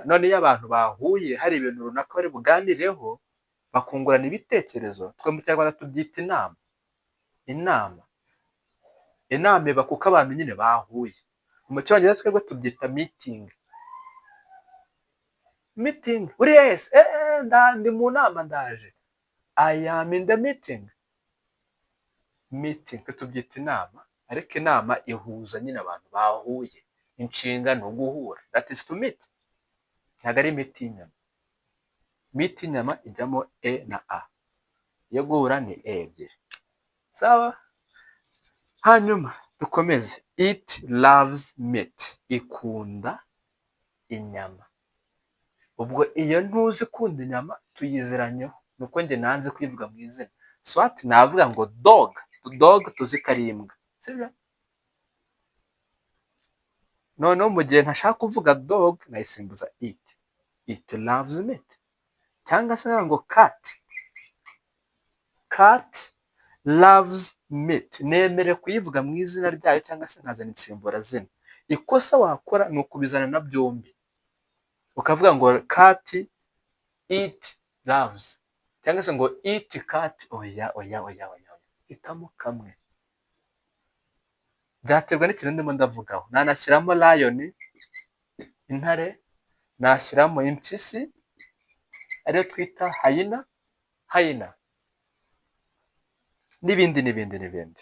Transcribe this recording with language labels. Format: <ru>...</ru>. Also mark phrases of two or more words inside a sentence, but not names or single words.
<rw>None iyo abantu bahuye hari ibintu runaka bari buganireho bakungurana ibitekerezo, twe mu Kinyarwanda tubyita inama. Inama iba kuko abantu nyine bahuye. Mu Cyongereza twebwe tubyita meeting. Meeting, uri yes, ndi mu nama ndaje.</rw> <en>I am in the meeting.</en> <rw>Meeting tubyita inama, ariko inama ihuza nyine abantu bahuye. Inshinga ni uguhura.</rw> <en>That is to meet.</en> <rw>Ntabwo ari meet y'inyama. Meet y'inyama ijyamo e na a. Iyo guhura ni e ebyiri. Sawa? Hanyuma dukomeze.</rw> <en>It loves meat.</en> <rw>Ikunda inyama. Ubwo iyo ntuzi kunda inyama tuyiziranyeho. Nuko njye nanze kwivuga mu izina. Swat navuga ngo dog. Dog tuzi ko ari imbwa. Sibyo? Noneho mu gihe ntashaka kuvuga dog nayisimbuza it.</rw> <en>It loves meat.</en> <rw>Cyangwa se ngo cat.</rw> <en>Cat loves meat.</en> <rw>Nemere kuyivuga mu izina ryayo cyangwa se nkazana insimburazina. Ikosa wakora ni ukubizana na byombi. Ukavuga ngo</rw> <en>cat it loves.</en> <rw>Cyangwa se ngo</rw> <en>it cat.</en> <rw>Oya. Hitamo kamwe. Byaterwa n'ikintu ndimo ndavugaho. Nanashyiramo lion, intare, nashyiramo impyisi, ariyo twita hyena. N'ibindi.</rw>